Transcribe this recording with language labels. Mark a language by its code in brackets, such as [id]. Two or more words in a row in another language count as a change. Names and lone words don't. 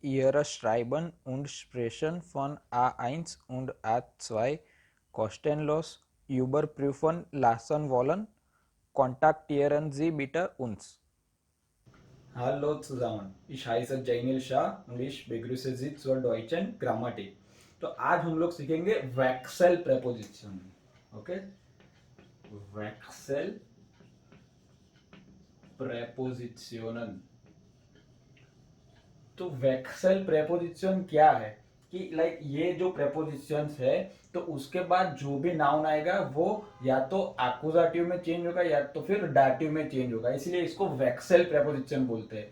[de] frühere Schreiben und Sprechen von A1 und A2 kostenlos überprüfen lassen wollen, kontaktieren Sie bitte uns. Hallo zusammen, ich heiße Jainil Shah und ich begrüße Sie zur deutschen Grammatik. [hi] तो आज हम लोग सीखेंगे वैक्सेल प्रेपोजिशन. ओके, वैक्सेल प्रेपोजिशनन. तो वैक्सेल प्रेपोजिशन क्या है कि लाइक ये जो प्रेपोजिशंस है तो उसके बाद जो भी नाउन आएगा वो या तो एक्यूजेटिव में चेंज होगा या तो फिर डाटिव में चेंज होगा, इसलिए इसको वैक्सेल प्रेपोजिशन बोलते हैं.